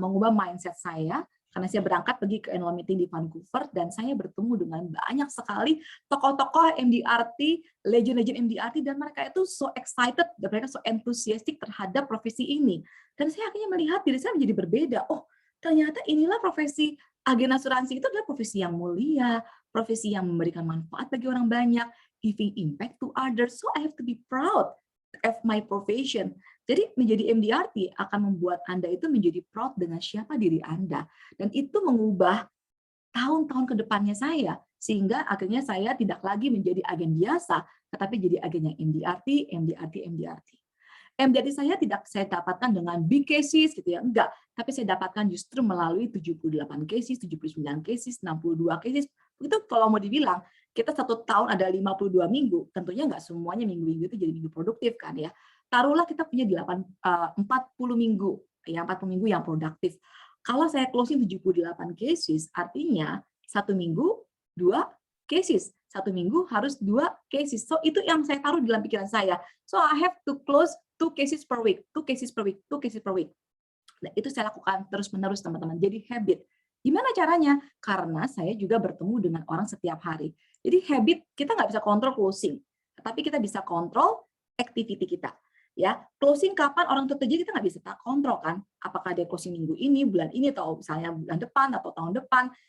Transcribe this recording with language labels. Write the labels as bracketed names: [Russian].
[Indonesian] Mengubah mindset saya karena saya berangkat pergi ke annual meeting di Vancouver dan saya bertemu dengan banyak sekali tokoh-tokoh MDRT, legend-legend MDRT, dan mereka itu [English] so excited [Indonesian] dan mereka [English] so enthusiastic [Indonesian] terhadap profesi ini. Dan saya akhirnya melihat diri saya menjadi berbeda. Oh, ternyata inilah profesi agen asuransi itu adalah profesi yang mulia, profesi yang memberikan manfaat bagi orang banyak, [English] giving impact to others. So I have to be proud of my profession. [Indonesian] Jadi menjadi MDRT akan membuat Anda itu menjadi proud dengan siapa diri Anda. Dan itu mengubah tahun-tahun ke depannya saya. Sehingga akhirnya saya tidak lagi menjadi agen biasa, tetapi jadi agen yang MDRT, MDRT, MDRT. MDRT saya tidak saya dapatkan dengan big cases gitu ya, enggak. Tapi saya dapatkan justru melalui 78 cases, 79 cases, 62 cases. Itu kalau mau dibilang, kita 1 tahun ada 52 minggu, tentunya enggak semuanya minggu-minggu itu jadi minggu produktif kan ya. Taruhlah kita punya 40 minggu, ya 40 minggu yang produktif. Kalau saya closing 78 cases, artinya 1 minggu 2 cases. 1 minggu harus 2 cases. So itu yang saya taruh dalam pikiran saya. [English] So I have to close 2 cases per week, 2 cases per week, 2 cases per week. [Indonesian] Nah, itu saya lakukan terus-menerus teman-teman. Jadi habit. Gimana caranya? Karena saya juga bertemu dengan orang setiap hari. Jadi habit kita nggak bisa kontrol closing, tapi kita bisa kontrol activity kita. Ya, closing kapan orang itu terjadi kita nggak bisa kontrol kan? Apakah dia closing minggu ini, bulan ini, atau misalnya bulan depan atau tahun depan?